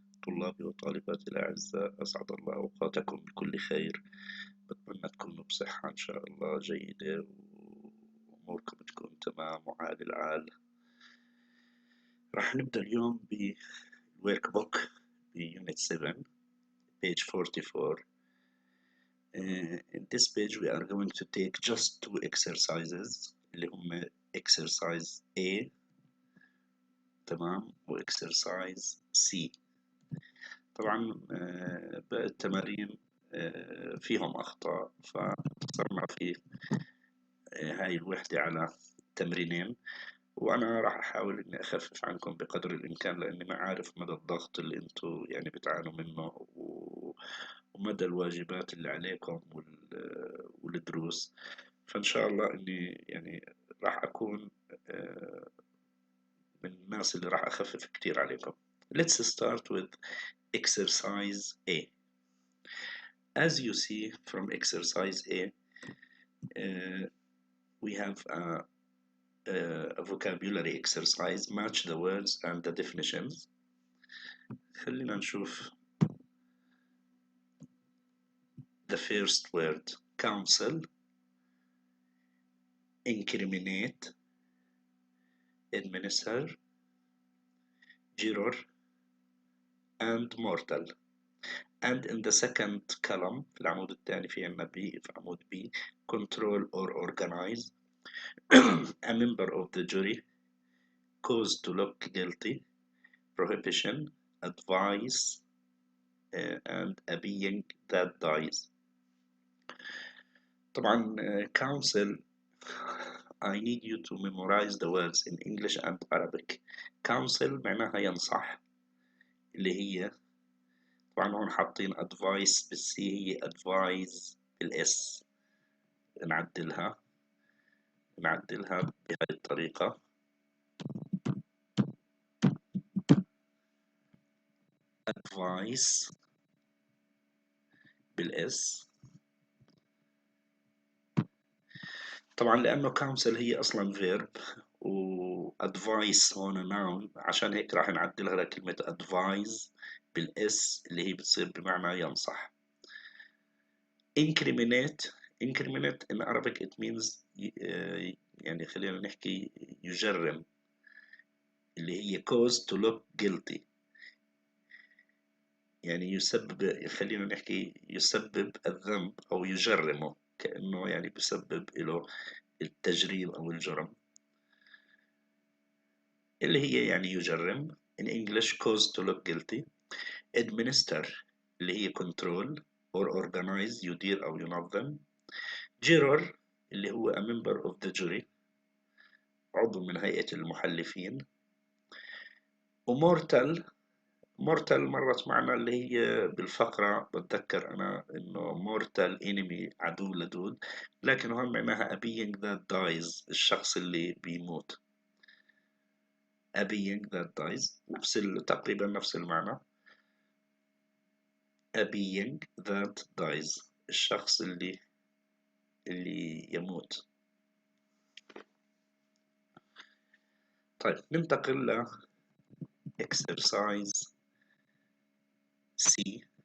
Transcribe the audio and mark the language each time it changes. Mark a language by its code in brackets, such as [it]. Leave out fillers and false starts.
[ar] طلابي وطالباتي الأعزاء، أسعد الله أوقاتكم بكل خير. بتمنى تكونوا بصحة إن شاء الله جيدة وأموركم تكون تمام وعال العال. راح نبدأ اليوم بالورك بوك بيونت 7 page 44. [en] In this page we are going to take just two exercises [ar] اللي هم [en] exercise A [ar] تمام و [en] exercise C. [ar] طبعا باقي التمارين فيهم أخطاء، فاختصرنا في هاي الوحدة على تمرينين، وأنا راح أحاول إني أخفف عنكم بقدر الإمكان، لأني ما عارف مدى الضغط اللي أنتوا يعني بتعانوا منه ومدى الواجبات اللي عليكم والدروس. فإن شاء الله إني يعني راح أكون من الناس اللي راح أخفف كتير عليكم. [en] Let's start with exercise A. As you see from exercise A, we have a vocabulary exercise. Match the words and the definitions. [ar] خلينا نشوف [en] the first word: counsel, incriminate, administer, juror, and mortal. And in the second column [ar] في العمود الثاني في عنا B، في عمود B: [en] control or organize, a member of the jury, cause to look guilty, prohibition, advice, and a being that dies. [ar] طبعا [en] counsel, I need you to memorize the words in English and Arabic. [ar] counsel معناها ينصح، اللي هي طبعا هون حاطين advice بالسي، هي advise بالاس. نعدلها بهذه الطريقة. advice بالاس. طبعا لأنه counsel هي أصلا verb و advice هون noun، عشان هيك راح نعدلها لكلمة advise بالاس اللي هي بتصير بمعنى ينصح. [en] incriminate in Arabic it means [ar] يعني خلينا نحكي يجرم، اللي هي [en] cause to look guilty، [ar] يعني يسبب، خلينا نحكي يسبب الذنب أو يجرمه، كأنه يعني بسبب له التجريم أو الجرم، اللي هي يعني يجرم. [en] in English cause to look guilty. [ar] administer اللي هي [en] control or organize، [ar] يدير أو ينظم. juror اللي هو [en] a member of the jury، [ar] عضو من هيئة المحلفين. ومورتال مرت معنا اللي هي بالفقرة، بتذكر أنا إنه [en] mortal enemy، [ar] عدو لدود، لكن هون معناها [en] a being that dies، [ar] الشخص اللي بيموت. [en] a being that dies [ar] تقريبا نفس المعنى. [en] a being that dies، [ar] الشخص اللي يموت. طيب ننتقل ل exercise C.